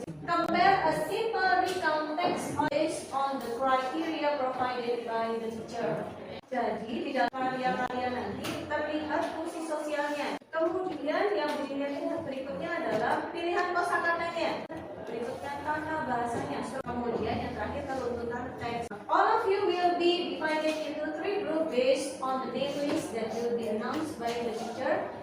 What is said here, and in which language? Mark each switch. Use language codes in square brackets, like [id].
[en] Compare a simple recount text based on the criteria provided by the teacher. [id] Jadi di dalam karya-karya nanti terlihat fungsi sosialnya. Kemudian yang dilihat berikutnya adalah pilihan kosakatanya. Berikutnya tata bahasanya. Kemudian yang terakhir runtutan teks. [en] All of you will be divided into 3 groups based on the name list that will be announced by the teacher.